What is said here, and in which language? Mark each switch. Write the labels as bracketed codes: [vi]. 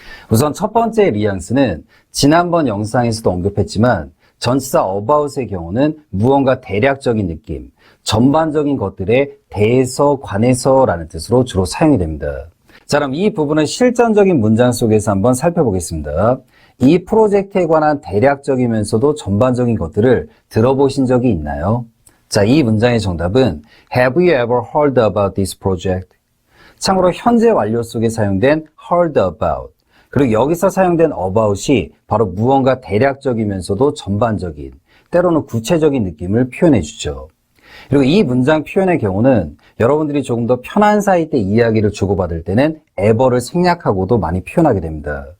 [ko] 우선 첫 번째 뉘앙스는 지난번 영상에서도 언급했지만 전치사 about의 경우는 무언가 대략적인 느낌, 전반적인 것들에 대해서 관해서라는 뜻으로 주로 사용이 됩니다. 자, 그럼 이 부분은 실전적인 문장 속에서 한번 살펴보겠습니다. 이 프로젝트에 관한 대략적이면서도 전반적인 것들을 들어보신 적이 있나요? 자, 이 문장의 정답은 [en] Have you ever heard about this project? [ko] 참고로 현재 완료 속에 사용된 heard about, 그리고 여기서 사용된 about이 바로 무언가 대략적이면서도 전반적인, 때로는 구체적인 느낌을 표현해 주죠. 그리고 이 문장 표현의 경우는 여러분들이 조금 더 편한 사이 때 이야기를 주고받을 때는 ever를 생략하고도 많이 표현하게 됩니다.